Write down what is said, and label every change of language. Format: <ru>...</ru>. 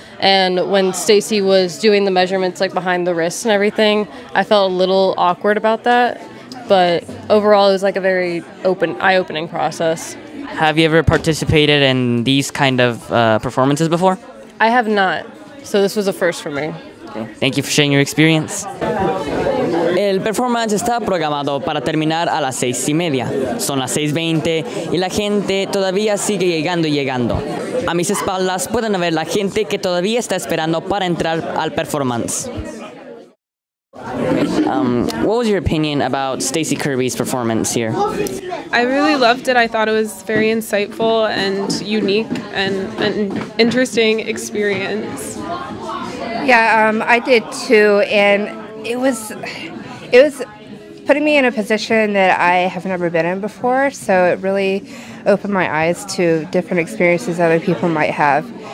<en>And when Stacey was doing the measurements behind the wrists and everything, I felt a little awkward about that. But overall, it was a very eye-opening process. Have you ever participated in these kind of performances before? I have not. So this was a first for me. Okay. Thank you for sharing your experience.</en> <es>El performance está programado para terminar a las 6:30. Son las 6:20 y la gente todavía sigue llegando y llegando. A mis espaldas pueden ver la gente que todavía está esperando para entrar al performance.</es> <en>What was your opinion about Stacey Kirby's performance here? I really loved it. I thought it was very insightful and unique and an interesting experience. Yeah, I did too, and it was putting me in a position that I have never been in before, so it really opened my eyes to different experiences other people might have.</en>